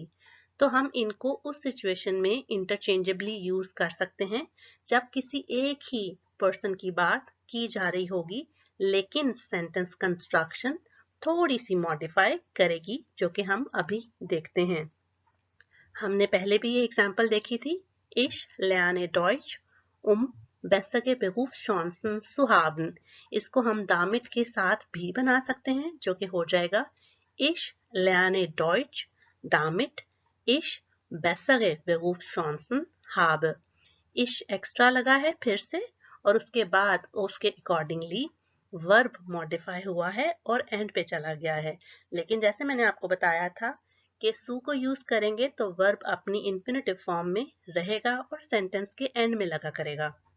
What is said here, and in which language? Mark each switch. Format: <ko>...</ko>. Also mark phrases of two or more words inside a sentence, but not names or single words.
<hi>तो हम इनको उस सिचुएशन में</hi> <en>interchangeably use</en> <hi>कर सकते हैं जब किसी एक ही पर्सन की बात की जा रही होगी, लेकिन</hi> <en>sentence construction</en> <hi>थोड़ी सी मॉडिफाई करेगी, जो कि हम अभी देखते हैं। हमने पहले भी ये एग्जांपल देखी थी।</hi> <de>Ich lerne Deutsch, bessere Berufschancen zu haben।</de> <hi>इसको हम damit के साथ भी बना सकते हैं, जो कि हो जाएगा</hi> <de>Ich lerne Deutsch, damit ich bessere Berufschancen habe।</de> <hi>Ich एक्स्ट्रा लगा है फिर से और उसके बाद उसके अकॉर्डिंगली</hi> <en>verb modify</en> <hi>हुआ है और एंड पे चला गया है। लेकिन जैसे मैंने आपको बताया था कि सु को यूज करेंगे तो वर्ब अपनी</hi> <en>infinitive form</en> <hi>में रहेगा और सेंटेंस के एंड में लगा करेगा।</hi>